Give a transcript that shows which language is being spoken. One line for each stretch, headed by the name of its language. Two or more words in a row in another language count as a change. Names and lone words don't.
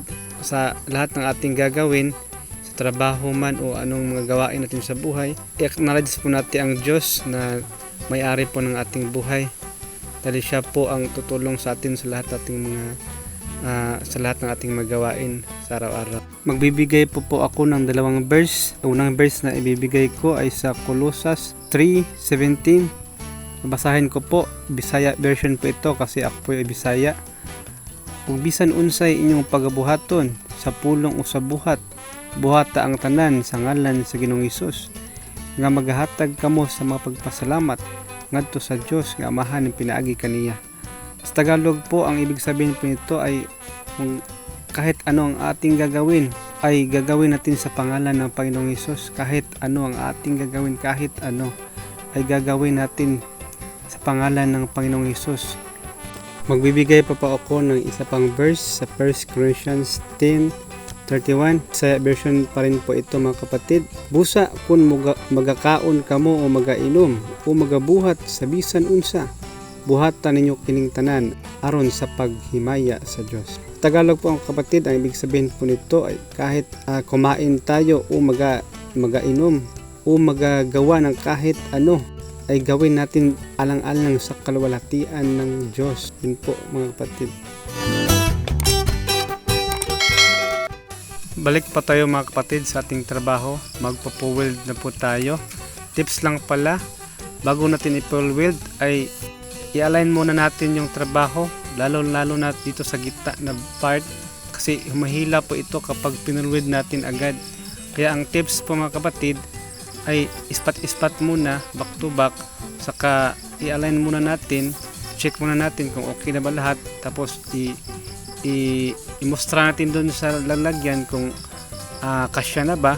Filipino: Sa lahat ng ating gagawin, sa trabaho man o anong mga gawain natin sa buhay, i-acknowledge po natin ang Diyos na may-ari po ng ating buhay, dahil siya po ang tutulong sa atin sa lahat ng ating magawain sa araw-araw. Magbibigay po ako ng dalawang verse. Unang verse na ibibigay ko ay sa Colossus 3:17. Basahin ko po, Bisaya version po ito kasi ako po ay Bisaya.
Cebuano: Kung bisan unsay inyong pagabuhaton sa pulong o sa buhat, buhata ang tanan sa ngalan sa Ginoong Hesus, nga maghatag kamo sa mga pagpasalamat ngadto sa Dios nga Amahan ng pinaagi kaniya.
Filipino: Sa Tagalog po, ang ibig sabihin po nito ay kung kahit ano ang ating gagawin, ay gagawin natin sa pangalan ng Panginoong Hesus. Kahit ano ang ating gagawin, kahit ano ay gagawin natin sa pangalan ng Panginoong Hesus. Magbibigay pa ako ng isa pang verse sa 1 Corinthians 10:31. Sa version pa rin po ito mga kapatid.
Cebuano: Busa kung magakaon kamo o magainom o magabuhat sa bisan unsa, buhatan ninyo kining tanan aron sa paghimaya sa Dios.
Filipino: Tagalog po ang kapatid, ang ibig sabihin po nito ay kahit kumain tayo o magainom o magagawa ng kahit ano, ay gawin natin alang-alang sa kaluwalhatian ng Diyos. Yun po mga kapatid. Balik pa tayo mga kapatid sa ating trabaho. Magpo-weld na po tayo. Tips lang pala, bago natin i-weld ay i-align muna natin yung trabaho, lalo na dito sa gitna na part, kasi humahila po ito kapag pinulweld natin agad. Kaya ang tips po mga kapatid ay ispat muna,
English: back to back,
Filipino: saka i-align muna natin, check muna natin kung okay na ba lahat, tapos i-mostra natin doon sa lalagyan kung kasya na ba.